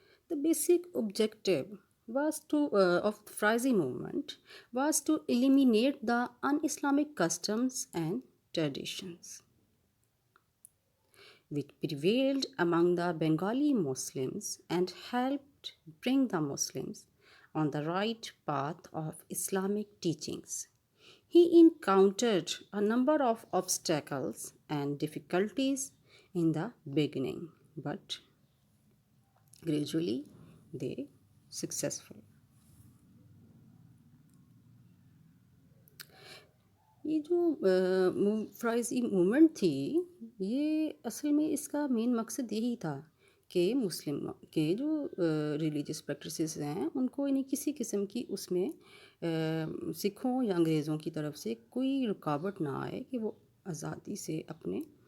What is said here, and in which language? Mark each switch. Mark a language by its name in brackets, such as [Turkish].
[English] The basic objective of the Frizi movement was to eliminate the un-Islamic customs and traditions which prevailed among the Bengali Muslims and helped bring the Muslims on the right path of Islamic teachings. He encountered a number of obstacles and difficulties in the beginning, but gradually they successful. [Urdu] یہ جو فرائضی movement تھی، یہ اصل میں اس کا مین مقصد یہی تھا کہ مسلم کے جو ریلیجیس پریکٹسز ہیں ان کو یعنی کسی قسم کی اس میں سکھوں یا انگریزوں کی طرف سے کوئی رکاوٹ نہ آئے کہ وہ آزادی سے اپنے